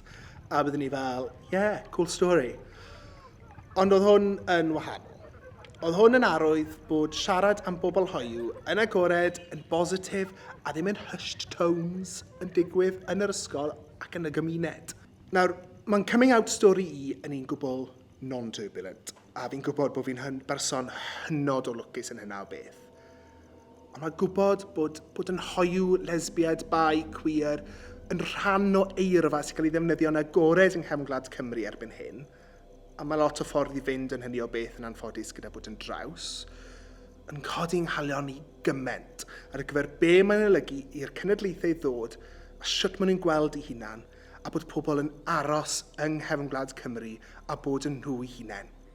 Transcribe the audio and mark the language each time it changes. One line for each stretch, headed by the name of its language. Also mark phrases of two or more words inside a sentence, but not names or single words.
Welsh: A byddwn ni fel,
English: yeah, cool story.
Welsh: Ond oedd hwn yn wahanol. Oedd hwn yn arwydd bod siarad am bobl hoiw yn agored, yn positif a ddim yn
English: hushed tones
Welsh: yn digwydd yn yr ysgol ac yn y gymuned. Nawr, mae'n
English: coming out story
Welsh: i yn un gwbl non-turbulent, a fi'n gwybod bod fi'n berson hynod o lwcus yn hynna o beth. Ond mae'n gwybod bod yn hoiw, lesbiad, bi, queer, yn rhan o eirfa sy'n cael ei ddefnyddio yn agored yng nghefn gwlad Cymru erbyn hyn, a mae lot o ffordd i fynd yn hynny o beth yn anffodus gyda bod yn draws, yn codi'n halion i gyment ar gyfer be mae'n olygu i'r cenedlaethau ddod a sut maen nhw'n gweld eu hunan, a bod pobl yn aros yng nghefn gwlad Cymru a bod yn nhw eu hunain.